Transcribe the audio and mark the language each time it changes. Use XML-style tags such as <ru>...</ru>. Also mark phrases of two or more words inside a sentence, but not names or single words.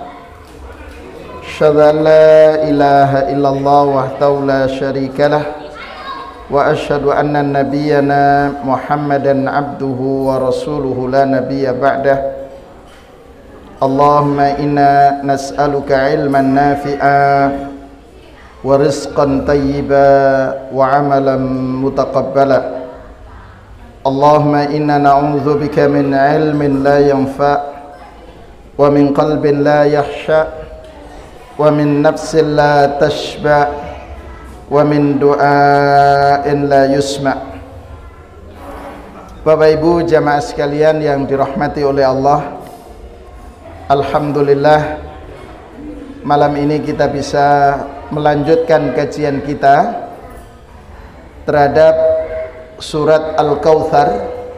<ar>أشهد أن لا إله إلا الله وحده لا شريك له وأشهد أن نبينا محمدا عبده ورسوله لا نبي بعده. اللهم إنا نسألك علما نافعا ورزقا طيبا وعملا متقبلا. اللهم إنا نعوذ بك من علم لا ينفع ومن قلب لا يخشع ومن نفس لا تشبع ومن دعاء لا يسمع'.</ar> <id>Bapak Ibu jamaah sekalian yang dirahmati oleh Allah, alhamdulillah malam ini kita bisa melanjutkan kajian kita terhadap surat Al-Kautsar.</id>